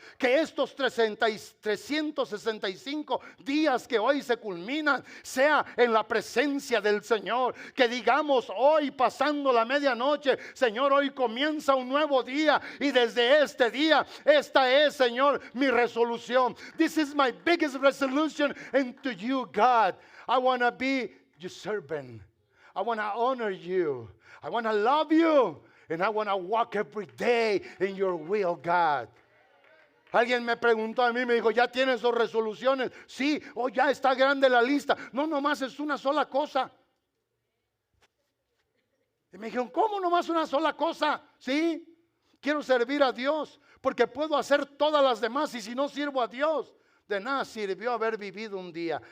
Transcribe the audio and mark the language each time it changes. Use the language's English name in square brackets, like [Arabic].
[Spanish] Que estos 365 días que hoy se culminan sea en la presencia del Señor. Que digamos hoy, pasando la medianoche, Señor, hoy comienza un nuevo día, y desde este día, esta es, Señor, mi resolución. [English] This is my biggest resolution into you, God. I want to be your servant. I want to honor you. I want to love you. And I want to walk every day in your will, God. [Spanish] Alguien me preguntó a mí, me dijo, ¿ya tienes sus resoluciones? Sí, o ya está grande la lista. No, nomás es una sola cosa. Y me dijeron, ¿cómo nomás una sola cosa? Sí, quiero servir a Dios, porque puedo hacer todas las demás, y si no sirvo a Dios, de nada sirvió haber vivido un día.